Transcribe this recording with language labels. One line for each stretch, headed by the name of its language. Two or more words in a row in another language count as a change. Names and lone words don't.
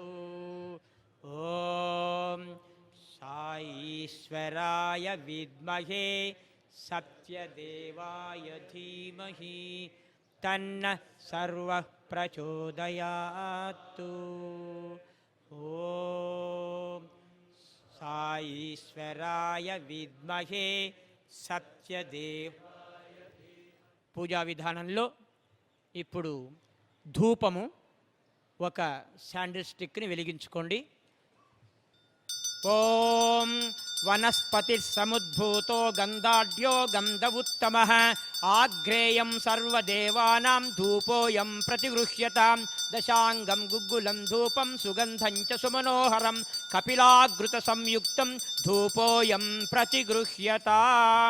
Sanskrit: ॐ साईश्वराय विद्महे सत्यदेवाय धीमहि तन्नः सर्वः प्रचोदयात्। ॐ साईश्वराय विद्महे సత్యదేవ్.
Telugu: పూజా విధానంలో ఇప్పుడు ధూపము ఒక శాండిల్ స్టిక్ని వెలిగించుకోండి.
Sanskrit: ఓం వనస్పతి సముద్భూతో గంధాఢ్యో గంధవుత్తమః ఆగ్రేయం సర్వదేవానాం ధూపోయం ప్రతిగృహ్యతాం దశాంగం గుగ్గులం ధూపం సుగంధం చ సుమనోహరం కపిలాగృత సంయుక్తం ధూపోయం ప్రతిగృహ్యతాం.